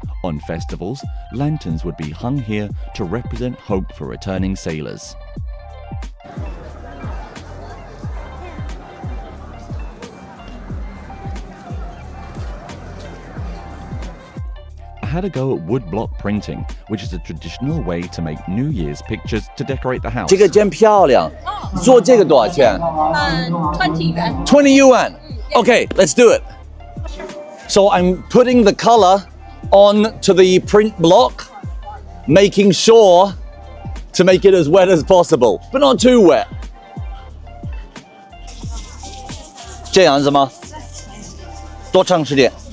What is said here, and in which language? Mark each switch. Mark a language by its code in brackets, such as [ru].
[en] On festivals, lanterns would be hung here to represent hope for returning sailors. had a go at woodblock printing, which is a traditional way to make New Year's pictures to decorate the house. [zh] 这个真漂亮，做这个多少钱 [en] 20 yuan. ？20 yuan. Okay, let's do it. So I'm putting the color onto the print block, making sure to make it as wet as possible, but not too wet. [zh] 这样子吗？多长时间？